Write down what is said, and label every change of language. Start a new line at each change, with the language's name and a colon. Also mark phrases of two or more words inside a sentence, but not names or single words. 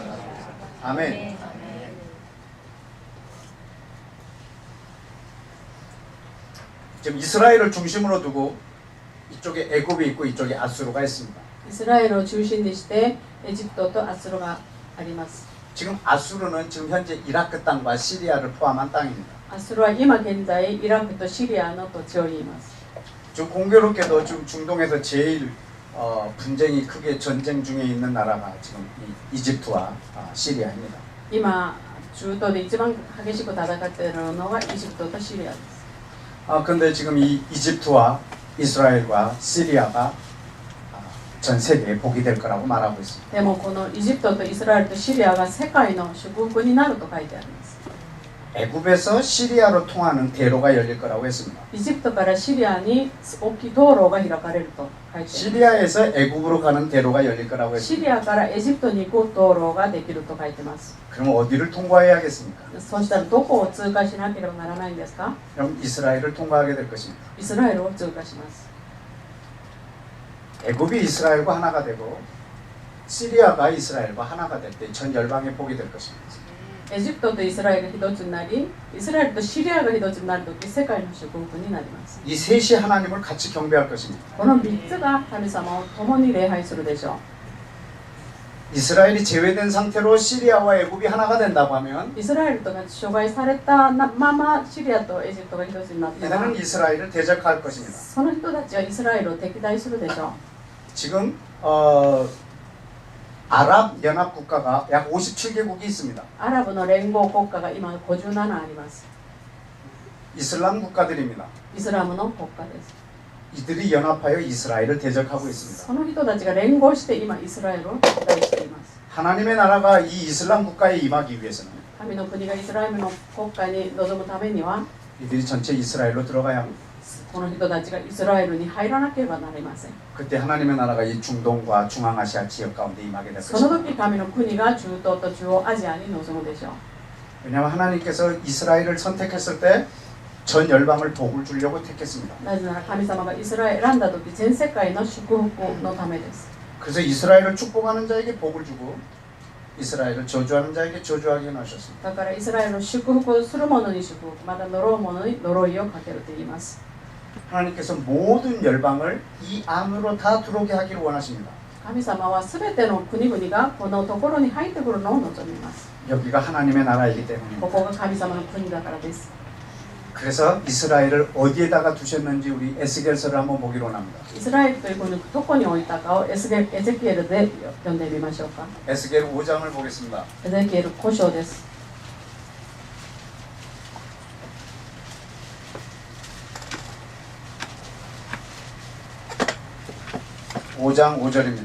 Korean: 아멘. 지금 이스라엘을 중심으로 두고 이쪽에 애굽이 있고 이쪽에 아수르가 있습니다.
Japanese: イスラエルを中心にしてエジプトとアスルがあります。
Korean: 지금 아수르는 지금 현재 이라크 땅과 시리아를 포함한 땅입니다.
Japanese: アスルは今現在イラクとシリアの土地を言います。
Korean: 지금 공교롭게도 지금 중동에서 제일 분쟁이 크게 전쟁 중에 있는 나라가 지금 이집트와 시리아입니다.
Japanese: 今中東で一番激しく戦っているのがエジプトとシリアです。
Korean: 근데 지금 이 이집트와 이스라엘과 시리아가 전 세계에 복이 될 거라고 말하고 있습니다.
Japanese: でもこのエジプトとイスラエルとシリアが世界の祝福になると書いてあります。
Korean: 애굽에서 시리아로 통하는 대로가 열릴 거라고 했습니다.
Japanese: エジプトからシリアに大きい道路が開かれると書いてあります。
Korean: 시리아에서 애굽으로 가는 대로가 열릴 거라고
Japanese: シ
Korean: 했습니다.
Japanese: リアからエジプトに行く道路ができると書いてます。
Korean: 그럼 어디를 통과해야겠습니까?
Japanese: そしたらどこを通過しなければならないんですか？
Korean: 그럼 이스라엘을 통과하게 될 것입니다.
Japanese: イスラエルを通過します。
Korean: 애굽이 이스라엘과 하나가 되고 시리아가 이스라엘과 하나가 될 때 전 열방의 복이 될 것입니다.
Japanese: エジプトとイスラエルが一つになり、イスラエルとシリアが一つになるとき、世界の祝福になります。
Korean: 이 셋이 하나님을 같이 경배할 것입니다.
Japanese: この3つが神様を共に礼拝するでしょう。
Korean: 이스라엘이 제외된 상태로 시리아와 애굽이 하나가 된다고 하면
Japanese: イスラエルとが除外されたままシリアとエジプトが一つになったら、
Korean: 이들은 이스라엘을 대적할 것입니다.
Japanese: その人たちはイスラエルを敵対するでしょう。
Korean: 지금 아랍 연합 국가가 약 57개국이 있습니다.
Japanese: アラブの連合国家が今57あります。
Korean: 이슬람 국가들입니다.
Japanese: イスラムの国家です。
Korean: 이들이 연합하여 이스라엘을 대적하고 있습니다.
Japanese: その人たちが連合して今イスラエルを敵対しています。
Korean: 하나님의 나라가 이 이슬람 국가에 임하기 위해서는
Japanese: 神の国がイスラエルの国家に臨むためには
Korean: 이들이 전체 이스라엘로 들어가야 합니다.
Japanese: この人たちがイスラエルに入らなければなりません。
Korean: 그때 하나님의 나라가 이 중동과 중앙아시아 지역 가운데 임하게 될
Japanese: その
Korean: 것입니다.
Japanese: 時神の国が中東と中央アジアに臨むでしょう。
Korean: 왜냐하면 하나님께서 이스라엘을 선택했을 때 전 열방을 복을 주려고 택했습니다.
Japanese: なぜなら神様がイスラエルを選んだ時全世界の祝福のためです。
Korean: 그래서 이스라엘을 축복하는 자에게 복을 주고 이스라엘을 저주하는 자에게 저주하게 하셨습니다.
Japanese: だからイスラエルを祝福する者に祝福、また呪う者に呪いをかけると言います。
Korean: 하나님께서 모든 열방을 이 안으로 다 들어오게 하기를 원하십니다.
Japanese: 神様はすべての国々がこのところに入ってくるのを望みます。
Korean: 여기가 하나님의 나라이기 때문입니다.
Japanese: ここが神様の国だからです。
Korean: 그래서 이스라엘을 어디에다가 두셨는지 우리 에스겔서를 한번 보기로 합니다.
Japanese: イスラエルという国をどこに置いたかをエゼキエルで読んでみましょうか。
Korean: 에스겔 5장을 보겠습니다.
Japanese: エゼキエル5章です。
Korean: 5장 5절입니다.